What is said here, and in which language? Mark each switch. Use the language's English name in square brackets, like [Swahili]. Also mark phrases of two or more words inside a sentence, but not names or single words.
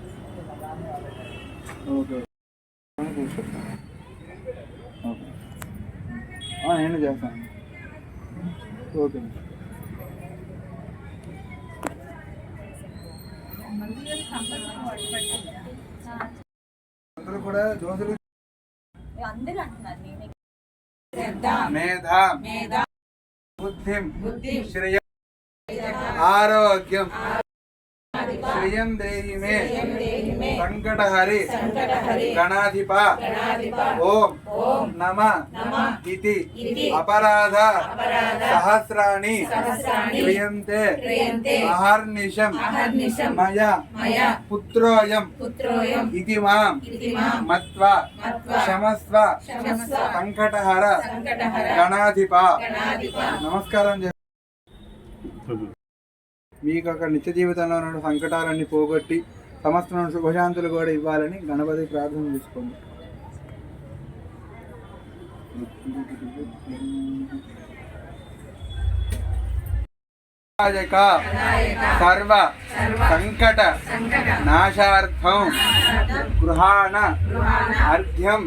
[Telugu] ఓకే చూసుకుంటాను, ఓకే నేను చేస్తాను, ఓకే అందరూ కూడా దోశలు [Sanskrit] మేధా బుద్ధిం శ్రేయ ఆరోగ్యం श्रियं देहि मे संकटहरि गणाधिप ओम नमः इति अपराध सहस्राणि क्रियन्ते अहर्निशं मया पुत्रोऽयं इति मां मत्वा क्षमस्व संकटहर गणाधिप నమస్కారం. [Telugu] మీకు అక్కడ నిత్య జీవితంలో ఉన్న సంకటాలన్నీ పోగొట్టి సమస్త శుభశాంతులు కూడా ఇవ్వాలని గణపతి ప్రార్థన చేసుకోండి. [Sanskrit] सर्व संकट नाशार्थं गृहाण अर्घ्यं